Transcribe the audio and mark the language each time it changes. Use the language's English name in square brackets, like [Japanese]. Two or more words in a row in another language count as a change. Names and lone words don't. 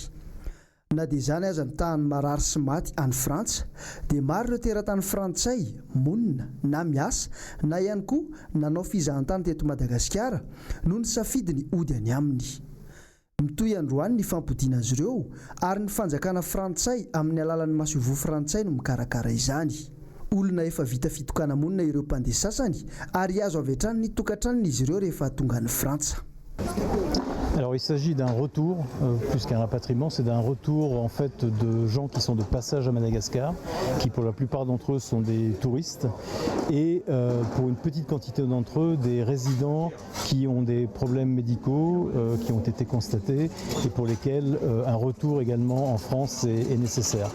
[Malagasy] Na dia izany aza ny tahany marary sy maty any Frantsa dia maro ireo teratany frantsay monina na miasa na ihany koa nanao fizahantany teto Madagasikara no ny safidy ny ody any aminy. Mitohy androany ny fampodiana azy ireo ary ny fanjakana frantsay amin'ny alalan'ny masovo frantsay no mikarakara izany. Olona efa vita fitokana monina ireo mpandeha sasany ary azo avy hatrany ny tokantranony izy ireo rehefa tonga any Frantsa. [French] Alors il s'agit d'un retour, plus qu'un rapatriement, c'est d'un retour en fait de gens qui sont de passage à Madagascar, qui pour la plupart d'entre eux sont des touristes, et pour une petite quantité d'entre eux, des résidents qui ont des problèmes médicaux qui ont été constatés et pour lesquels un retour également en France est nécessaire.